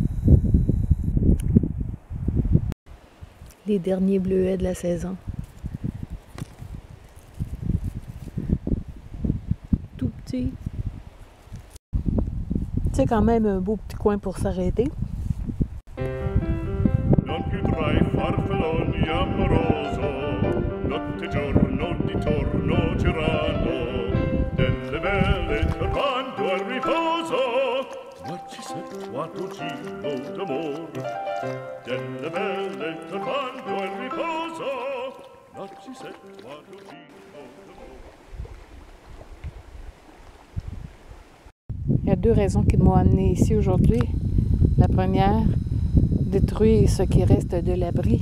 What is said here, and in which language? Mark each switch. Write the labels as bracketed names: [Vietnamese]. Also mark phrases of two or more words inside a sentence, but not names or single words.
[French] Les derniers bleuets de la saison. Tout petit. C'est quand même un beau petit coin pour s'arrêter. [Italian] Non più tra i farfalloni amoroso, notte e giorno di torno girano, delle belle turbando al riposo, narcisetto giro d'amor. Delle belle turbando al riposo, narcisetto giro d'amor. [French] Il y a deux raisons qui m'ont amené ici aujourd'hui. La première, détruire ce qui reste de l'abri.